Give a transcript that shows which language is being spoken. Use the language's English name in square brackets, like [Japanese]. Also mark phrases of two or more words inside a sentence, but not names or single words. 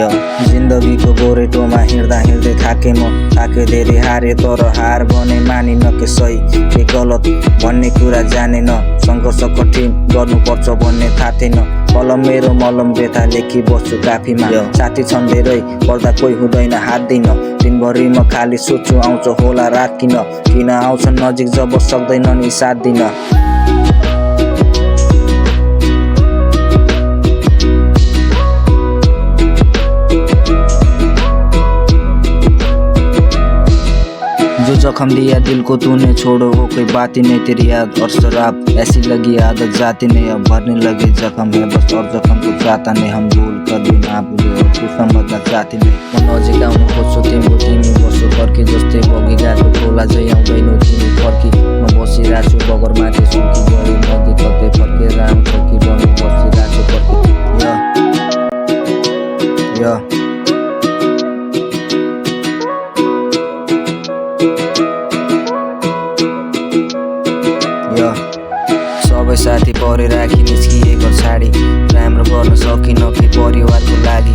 [Nepali] जिन्दगीको गोरेटोमा हिँड्दा हिँड्दै थाके म थाके धेरै हारे तर हार भने मानिन के सही के गलत भन्ने कुरा जानेन। सङ्घर्ष कठिन गर्नुपर्छ भन्ने थाहा थिएन, कलम मेरो मलम व्यथा लेखी बस्छु काफीमा। साथी छन् धेरै पर्दा कोही हुँदैन हात दिन, दिनभरि म खाली सोच्छु आउँछ होला रात किन आउँछन् नजिक जब सक्दैन नि साथ दिन। [Hindi] जो जख्म दिया दिल को तूने छोड़ो वो कोई बात ही नहीं, तेरी याद और शराब ऐसी लगी आदत जाती नहीं, अब भरने लगे जख्म है बस और जख्म को चाहता नहीं। हम भूल कभी ना भूले और तू समझना चाहती नहीं। [Nepali] म नजिक आउनु खोज्छु तिमी बसो तर्की जस्तै बगी गएको खोला झै आउँदैनौ तिमी फर्की। म बसिरहेछु बगर माथि सुकी गयो नदी कतै फर्केर आउँछौ कि बनी बसिरहेछु पर्खी। सबै साथी परे राखी निस्किएको छाडी, राम्रो गर्न सकिन कि परिवारको लागि।